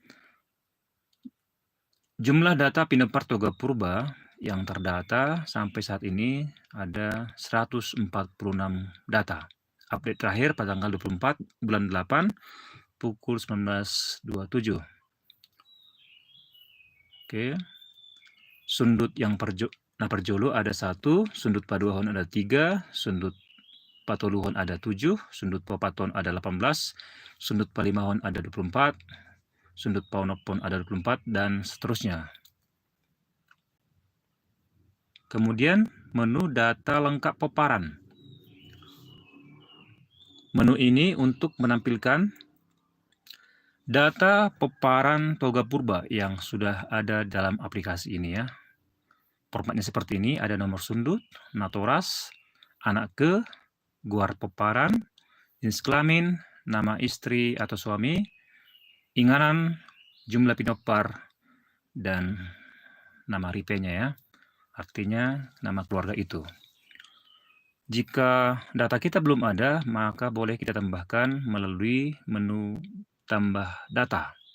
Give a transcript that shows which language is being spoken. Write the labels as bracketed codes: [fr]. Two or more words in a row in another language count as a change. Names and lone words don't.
[id] Jumlah data Pinepar Toga Purba yang terdata sampai saat ini ada 146 data. Update terakhir pada tanggal 24 bulan 8 pukul 19.27. Oke. Sundut [bbc] yang perjolo [id] ada 1, [bbc] sundut paduahon [id] ada 3, [bbc] sundut patoluhon [id] ada 7, [bbc] sundut papaton [id] ada 18, [bbc] sundut palimahon [id] ada 24, [bbc] sundut paunopon [id] ada 24, dan seterusnya. Kemudian menu data lengkap peparan. Menu ini untuk menampilkan data peparan Toga Purba yang sudah ada dalam aplikasi ini ya. Formatnya seperti ini, ada nomor sundut, natoras, anak ke, [bbc] guar peparan, [id] jenis kelamin, nama istri atau suami, inganan, jumlah pinopar, dan nama ripenya ya. Artinya nama keluarga itu. Jika data kita belum ada, maka boleh kita tambahkan melalui menu tambah data.